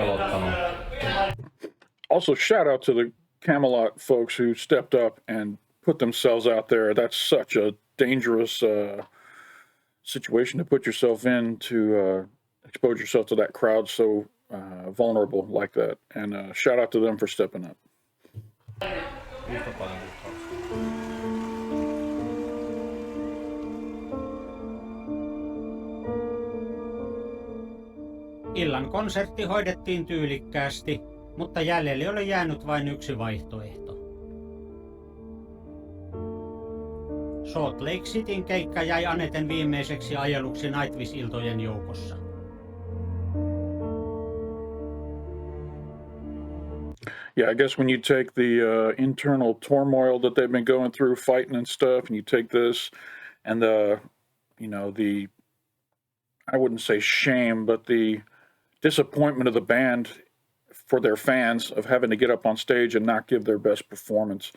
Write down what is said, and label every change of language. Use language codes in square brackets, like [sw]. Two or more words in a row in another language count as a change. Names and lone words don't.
[en] Also, shout out to the Camelot folks who stepped up and put themselves out there. That's such a dangerous situation to put yourself in, to expose yourself to that crowd so vulnerable like that. And shout out to them for stepping up. [fi] Illan konsertti hoidettiin tyylikkäästi, mutta jäljelle oli jäänyt vain yksi vaihtoehto. Salt Lake Cityn keikka jäi Aneten viimeiseksi ajeluksi Nightwish-iltojen joukossa. [en] Yeah, I guess when you take the internal turmoil that they've been going through, fighting and stuff, and you take this and the I wouldn't say shame, but the disappointment of the band for their fans of having to get up on stage and not give their best performance.